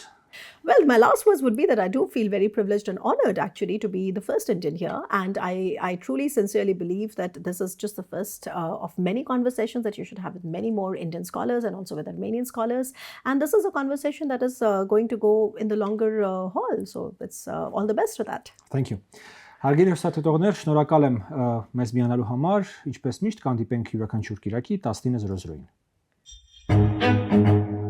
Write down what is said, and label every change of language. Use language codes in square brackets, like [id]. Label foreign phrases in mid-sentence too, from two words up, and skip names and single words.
[en] Well, my last words would be that I do feel very privileged and honored actually to be the first Indian here. And I truly, sincerely believe that this is just the first of many conversations that you should have with many more Indian scholars and also with Armenian scholars. And this is a conversation that is going to go in the longer haul. So it's all the best for that. Thank you. [hy] Հարգելի հեռուստադիտողներ, շնորհակալ եմ մեզ միանալու համար, ինչպես միշտ կհանդիպենք յուրաքանչյուր կիրակի 19:00-ին։